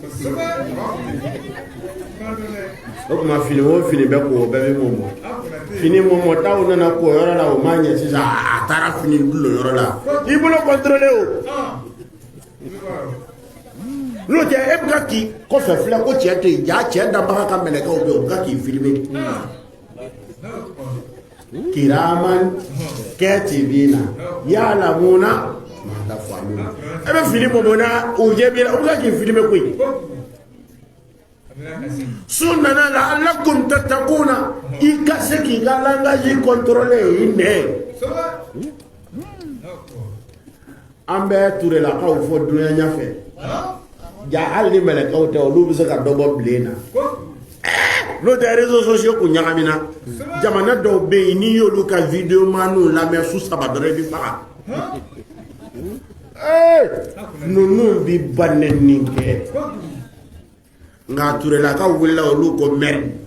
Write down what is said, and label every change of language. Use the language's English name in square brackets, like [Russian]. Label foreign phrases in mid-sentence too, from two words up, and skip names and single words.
[Bambara] o tuma fini o fini bɛ ko o bɛɛ bɛ mɔmɔ fini mɔmɔ taw nana ko yɔrɔ la o ma ɲɛ sisan a taara fini bulon yɔrɔ la i bolo contrôler o n'o tɛ e bɛ ka k'i kɔfɛ filɛ ko cɛ tɛ yen ja cɛ dabaga ka mɛlɛkɛw bɛ yen o bɛ ka k'i filmer [Arabic] كراما كاتبين يعلمون ما تفعلون [Bambara] e bɛ fini mɔmɔ na o ɲɛ b'i la o bɛ ka k'i filmer koyi sunana [Arabic] لعلكم تتقون [Bambara] i ka se k'i ka [French] langage contrôler [Bambara] i nɛ an bɛ turelakaw fɔ dunuya ɲɛfɛ ja hali ni mɛlɛkɛw tɛ olu bɛ se ka dɔ bɔ bilen na n'o tɛ [French] réseaux sociaux [Bambara] kun ɲagamina jamana dɔw bɛ yen n'i y'olu ka vidéo maniw lamɛn su 3 dɔrɔn i bɛ faga ninnu bi banɛni kɛ nka turelakaw wulila olu ko mɛri